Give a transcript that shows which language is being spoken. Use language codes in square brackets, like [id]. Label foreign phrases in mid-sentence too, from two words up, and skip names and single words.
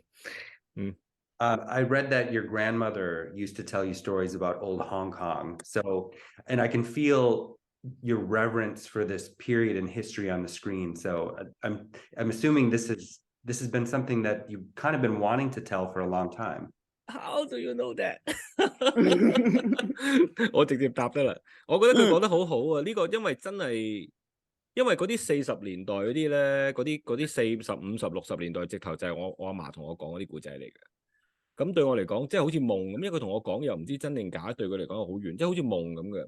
[en] I read that your grandmother used to tell you stories about old Hong Kong. So, and I can feel your reverence for this period in history on the screen. So I'm assuming this has been something that you've kind of been wanting to tell for a long time. How do you know that? [yue] 我直接答得啦。我覺得佢講得好好啊！呢個因為真係，因為嗰啲40年代嗰啲咧，嗰啲40、50、60年代，直頭就係我阿嫲同我講嗰啲故仔嚟嘅。咁對我嚟講，即係好似夢咁，因為佢同我講又唔知真定假，對佢嚟講好遠，即係好似夢咁嘅。